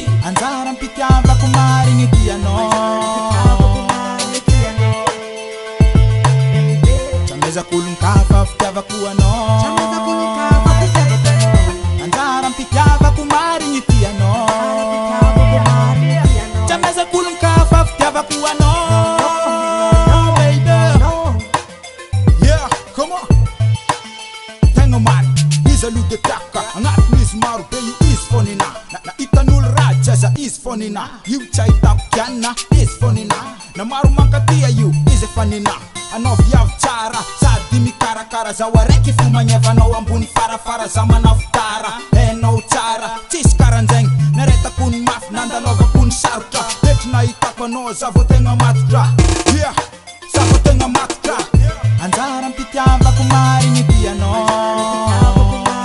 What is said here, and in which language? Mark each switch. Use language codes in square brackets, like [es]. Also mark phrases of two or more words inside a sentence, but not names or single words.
[mg] anjara mpitiavako marigny tianao Kulungkafa fitiavako anao anjara mpitiavako marigny tianao Chameza kulungkafa fitiavako anao baby. [en] Yeah, come on. [mg] Tegna marigny izy aloha de tiaka agnatin'izy maro be io izy fonina na hitan'olo ratsy aza izy fonina io tsy ahitako kianina izy fonina na maro mankatia io izy efa nina anao viavy tsara sady mikarakara zaho araiky fo magnevanao ambony farafara za manavitara hainao tsara tsisy karanjegny naretako ny mafy nandalaovako ny sarotra petry nahitako anao za vao tegna matotra yeah za vao tegna matotra anjara mpitiavako marigny tianao